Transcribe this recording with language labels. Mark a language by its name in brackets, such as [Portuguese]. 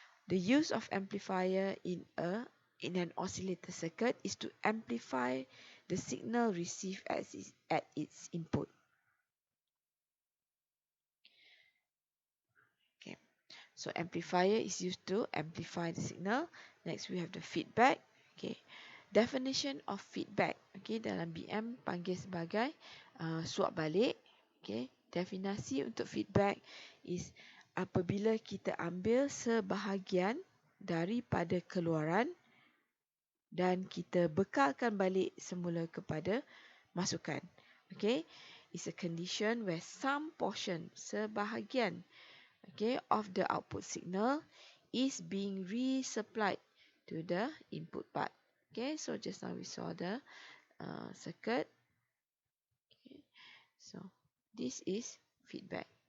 [English] The use of amplifier in an oscillator circuit is to amplify the signal received at its input. Okay, so amplifier is used to amplify the signal. Next we have the feedback. Okay, definition of feedback. [Malay] Okay, dalam BM panggil sebagai suap balik. Okay, definisi untuk feedback is apabila kita ambil sebahagian daripada keluaran dan kita bekalkan balik semula kepada masukan. [English] Okay, it's a condition where some portion, sebahagian, okay, of the output signal is being resupplied to the input part. Okay, so just now we saw the circuit. Okay, so this is feedback.